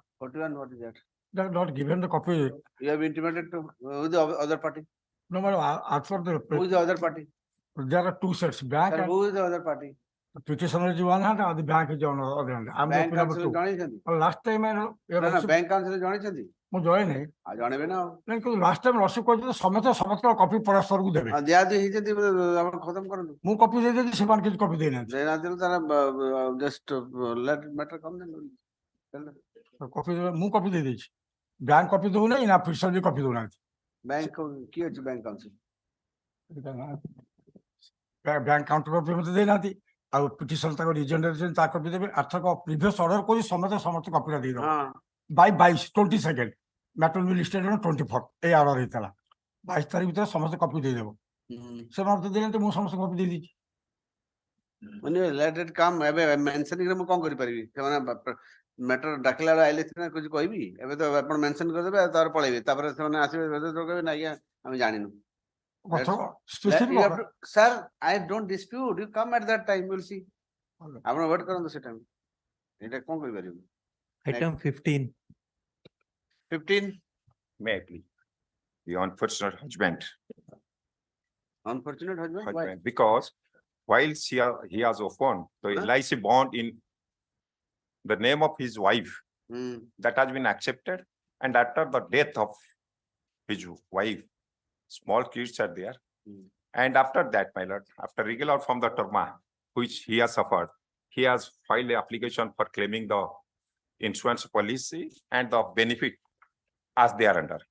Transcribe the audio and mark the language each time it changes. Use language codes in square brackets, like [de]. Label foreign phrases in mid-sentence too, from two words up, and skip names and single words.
[en] 41, what is that? They have not given the copy. You have intimated to who the other party? No, my lord, as for Who is the other party? there are two sets, bank Sir, and who is the other party? petitioner is one hand and the bank is on the other hand. I'm the Bank number council two. [or] ଜାଣିଛନ୍ତି? [en] Last time I know, [or] ନା [en] bank council [or] ଜାଣିଛନ୍ତି? ମୁଁ ଜଣେ ଜାଣିବେ ନା ଆଉ। ନାଇଁ କିନ୍ତୁ [en] last time [or] ରସିଦ କହିଛନ୍ତି ସମସ୍ତଙ୍କ କପି ପରସ୍ପରକୁ ଦେବେ। ଦିଆଦି ହେଇଛନ୍ତି ଆପଣ ଖତମ କରନ୍ତୁ। ମୁଁ କପି ଦେଇଦେଲି ସେମାନେ କିଛି କପି ଦେଇନାହାନ୍ତି। ଦେଇନାହାନ୍ତି ତାର [en] just let matter come then. [or] କପି ମୁଁ କପି ଦେଇଦେଇଛି। ବ୍ୟାଙ୍କ କପି ଦଉନାହିଁ ନା ପିଟିସନ ବି କପି ଦଉନାହାନ୍ତି। ବ୍ୟାଙ୍କ କିଏ ଅଛି [en] bank council? bank counter copy [or] ମତେ ଦେଇନାହାନ୍ତି। ଆଉ ପିଟିସନ ତାଙ୍କ ରିଜେଣ୍ଡର ତା କପି ଦେବେ। ଆର୍ଥକ [en] previous order [or] କରି ସମସ୍ତେ କପିଟା ଦେଇଦେବ। [en] by 22 matter [or] ବି [en] listed on 24 [or] ଏଇ ଅର୍ଡର ହେଇଥିଲା। 22 ତାରିଖ ଭିତରେ ସମସ୍ତେ କପି ଦେଇଦେବ। ସେମାନେ ମତେ ଦେଇନାହାନ୍ତି ମୁଁ ସମସ୍ତେ କପି ଦେଇଦେଇଛି। ମାନେ [en] let it come [or] ଏବେ ମେନସନ ମୁଁ କଣ କରିପାରିବି? ସେମାନେ ମ୍ୟାଟର ଡାକିଲା ବେଳେ ଆଇଲେ ସିନା କିଛି କହିବି। ଏବେ ତ ଆପଣ ମେନସନ କରିଦେବେ ଆଉ ତାପରେ ପଳେଇବେ। ତାପରେ ସେମାନେ ଆସିବେ କହିବେ ନା ଆଜ୍ଞା ଆମେ ଜାଣିନୁ। [en] Sir, I don't dispute. You come at that time, we'll see. [or] ଆପଣ ୱେଟ୍ କରନ୍ତୁ ସେ ଟାଇମ୍। ଏଇଟା କଣ କରିପାରିବୁ? [en] Item 15. 15. May I please? The unfortunate husband. Unfortunate husband? Why? Because while he has opened the LIC bond in the name of his wife, that has been accepted, and after the death of his wife, small kids are there, and after that, my lord, after regular from the trauma which he has suffered, he has filed an application for claiming the insurance policy and the benefit as they are under.